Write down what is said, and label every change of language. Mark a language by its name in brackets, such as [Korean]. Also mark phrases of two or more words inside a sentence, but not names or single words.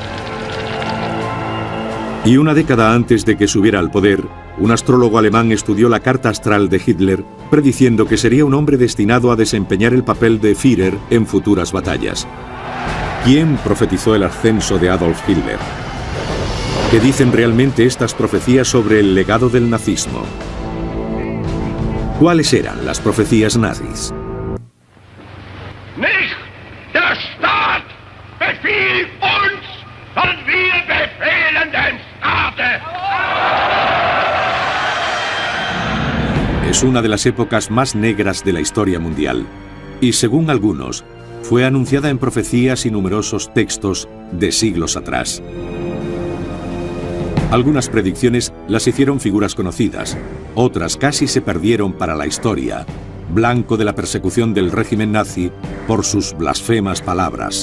[Spanish] Y una década antes de que subiera al poder, un astrólogo alemán estudió la carta astral de Hitler, prediciendo que sería un hombre destinado a desempeñar el papel de Führer en futuras batallas. ¿Quién profetizó el ascenso de Adolf Hitler? ¿Qué dicen realmente estas profecías sobre el legado del nazismo? ¿Cuáles eran las profecías nazis? [German] Nicht der Staat befiehlt uns, sondern wir befehlen dem Staate. [Spanish] Es una de las épocas más negras de la historia mundial y, según algunos, fue anunciada en profecías y numerosos textos de siglos atrás. Algunas predicciones las hicieron figuras conocidas, otras casi se perdieron para la historia, blanco de la persecución del régimen nazi por sus blasfemas palabras.